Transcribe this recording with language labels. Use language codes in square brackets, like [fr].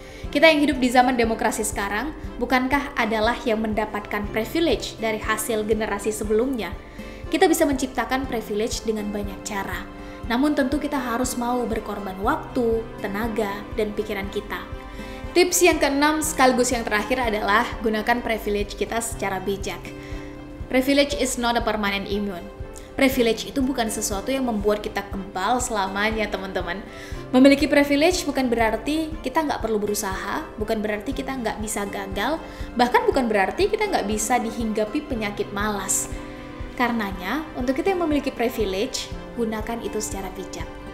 [id] Kita yang hidup di zaman demokrasi sekarang, bukankah adalah yang mendapatkan privilege dari hasil generasi sebelumnya? Kita bisa menciptakan privilege dengan banyak cara. Namun tentu kita harus mau berkorban waktu, tenaga, dan pikiran kita. Tips yang keenam sekaligus yang terakhir adalah gunakan privilege kita secara bijak. [en] Privilege is not a permanent immune. [id] Privilege itu bukan sesuatu yang membuat kita kebal selamanya, teman-teman. Memiliki privilege bukan berarti kita nggak perlu berusaha, bukan berarti kita nggak bisa gagal, bahkan bukan berarti kita nggak bisa dihinggapi penyakit malas. Karenanya, untuk kita yang memiliki privilege, gunakan itu secara bijak.